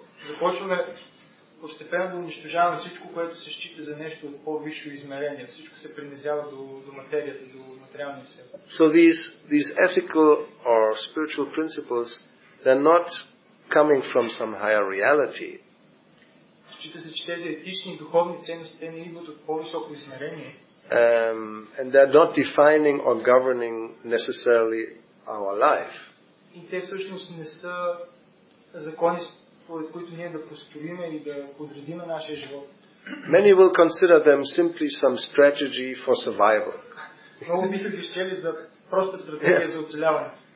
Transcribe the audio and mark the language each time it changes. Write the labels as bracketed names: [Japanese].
[Bulgarian] Започваме постепенно да унищожаваме всичко, което се счита за нещо от по-висше измерение. Всичко се принизява до материята, до материалния свят. [English] So these ethical or spiritual principles, they're not coming from some higher reality. [Bulgarian] Счита се, че тези етични и духовни ценности те не идват от по-високо измерение. [English] And they're not defining or governing necessarily our life. [Bulgarian] И те всъщност не са закони, според които ние да построиме и да подредим нашия живот. [English] Many will consider them simply some strategy for survival. [Bulgarian] Много биха ги счели за проста стратегия за оцеляване.